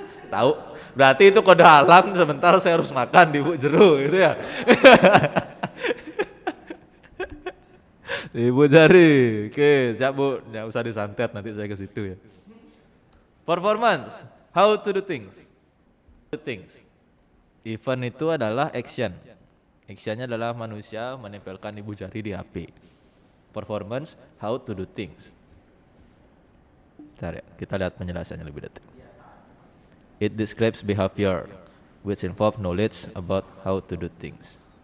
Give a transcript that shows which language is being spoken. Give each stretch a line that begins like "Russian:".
Indonesian: Tahu? Berarti itu kode alam sebentar saya harus makan di ibu jeru gitu ya. Ibu jari. Oke, siap Bu. Nggak usah disantet nanti saya ke situ ya.
English: Performance, how to do things.
Indonesian: Event itu adalah action. Actionnya adalah manusia menempelkan ibu jari di HP.
English: Performance, how to do things.
Indonesian: Bentar ya, kita lihat penjelasannya lebih detail.
English: It describes behavior which involve knowledge about how to do things.